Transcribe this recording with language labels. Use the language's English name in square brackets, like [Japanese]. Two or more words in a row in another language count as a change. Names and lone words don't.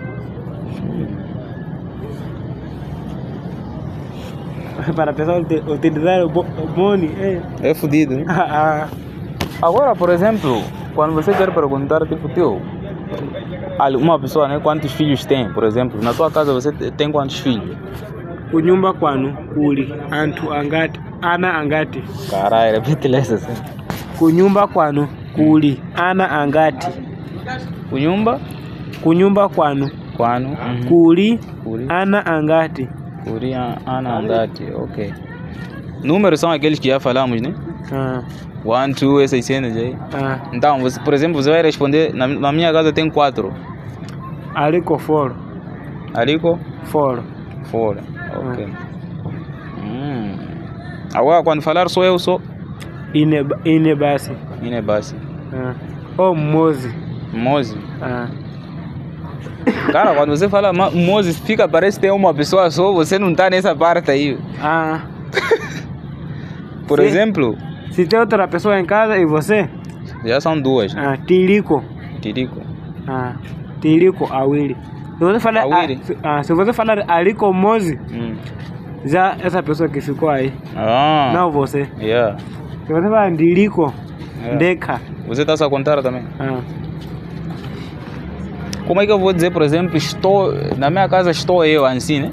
[Portuguese] Para a pessoa utilizar o money é fodido, né? Agora, por exemplo, quando você quer perguntar, tipo, uma pessoa, né, quantos filhos tem, por exemplo, na sua casa você tem quantos filhos? [Nyanja] Kunyumba kwanu kuli antu angati ana angati. [Portuguese] Caralho, repete essa assim. [Nyanja] Kunyumba kwanu kuli ana angati. Kunyumba kwanu kuli ana angati. Kuli ana angati, [English] ok. [Portuguese] Números são aqueles que já falamos, né? 1, 2, essas cenas aí. Então, você, por exemplo, você vai responder, na minha casa tem 4. [Nyanja] Aliko 4. Aliko? [Portuguese] 4. [English] Ok. [Portuguese] Agora, quando falar sou eu, sou? [Nyanja] Inebasi. Mozi. [Portuguese] Cara, quando você fala Mozi, parece que tem uma pessoa só, você não tá nessa parte aí. Por exemplo... Se tem outra pessoa em casa e você? Já são 2. [Nyanja] Tirico. Tirico, Awili. [Portuguese] Se você falar [Nyanja] Aliko Mozi, [Portuguese] já essa pessoa que ficou aí. Não você. Se você falar [Nyanja] Ndirico, Ndeka. [Portuguese] Você está a contar também? Como é que eu vou dizer, por exemplo, na minha casa estou eu, assim, né?